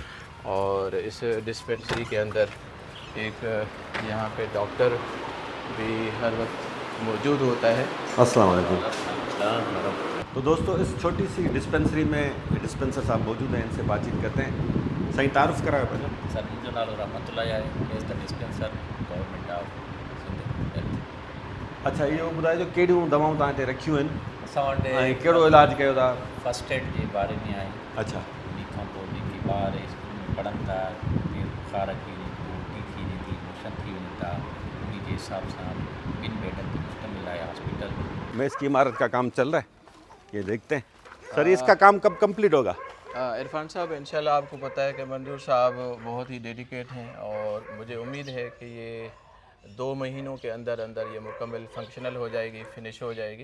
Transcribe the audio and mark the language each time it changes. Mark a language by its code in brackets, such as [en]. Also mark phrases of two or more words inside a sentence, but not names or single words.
[ur] اور اس ڈسپنسری کے اندر ایک یہاں پہ ڈاکٹر بھی ہر وقت موجود ہوتا ہے. السلام علیکم. تو دوستوں اس چھوٹی سی ڈسپنسری میں ڈسپنسر صاحب موجود ہیں، ان سے بات چیت کرتے ہیں. [sd] सही तारुफ करायो पहले। सर मुंहिंजो नालो रहमतुल्लाह आहे, [en] As the dispenser Government of Sindh. [sd] अच्छा इहो ॿुधाइजो कहिड़ियूं दवाऊं तव्हां हिते रखियूं आहिनि असां वटि ऐं कहिड़ो इलाजु कयो था? [en] first aid [sd] जे बारे में आहे। अच्छा उन खां पोइ जेके ॿार स्कूल में पढ़नि था, केरु बुखार अची वञे थो, उल्टी थी वञे थी, मोशन थी वञे था, उन जे हिसाब सां ॿिनि बेडनि ते मुश्तमिल आहे हॉस्पिटल। [ur] میں اس کی عمارت کا کام چل رہا ہے، یہ دیکھتے ہیں۔ سر اس کا کام کب کمپلیٹ ہوگا? عرفان صاحب ان شاء اللہ آپ کو پتہ ہے کہ منظور صاحب بہت ہی ڈیڈیکیٹ ہیں اور مجھے امید ہے کہ یہ 2 مہینوں کے اندر اندر یہ مکمل فنکشنل ہو جائے گی، فنش ہو جائے گی.